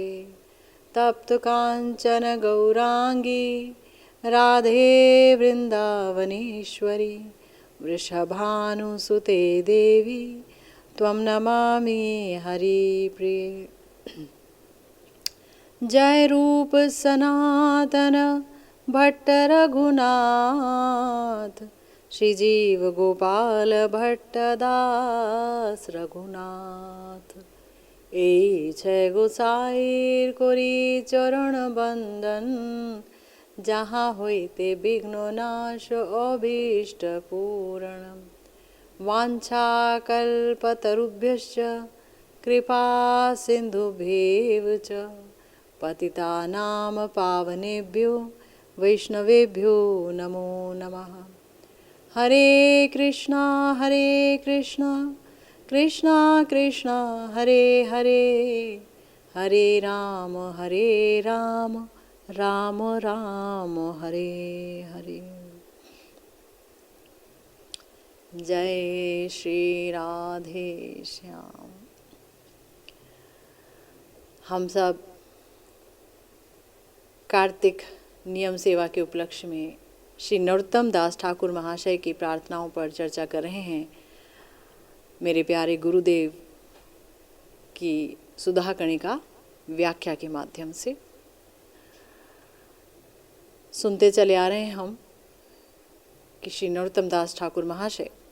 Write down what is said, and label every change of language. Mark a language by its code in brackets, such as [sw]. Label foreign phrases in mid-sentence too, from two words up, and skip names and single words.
[sa] तप्त कांचन गौरांगी राधे वृंदावनेश्वरी वृषभानुसुते देवी त्वं नमामि हरिप्रिये। [bn] जय रूप सनातन भट्ट रघुनाथ श्रीजीव गोपाल भट्ट दास रघुनाथ। এই ছয় গোসাইর করি চরণ বন্দন যাহা হইতে বিঘ্ন নাশ অভীষ্ট পূরণম। [sa] वाञ्छाकल्पतरुभ्यश्च कृपा सिन्धुभ्येव च पतितानां पावनेभ्यो वैष्णवेभ्यो नमो नमः। हरे कृष्णा कृष्णा कृष्णा हरे हरे हरे राम राम राम हरे हरे। [hi] जय श्री राधे श्याम। हम सब कार्तिक नियम सेवा के उपलक्ष्य में श्री नरोत्तम दास ठाकुर महाशय की प्रार्थनाओं पर चर्चा कर रहे हैं। मेरे प्यारे गुरुदेव की सुधा कणिका व्याख्या के माध्यम से सुनते चले आ रहे हैं हम कि श्री नरोत्तम दास ठाकुर महाशय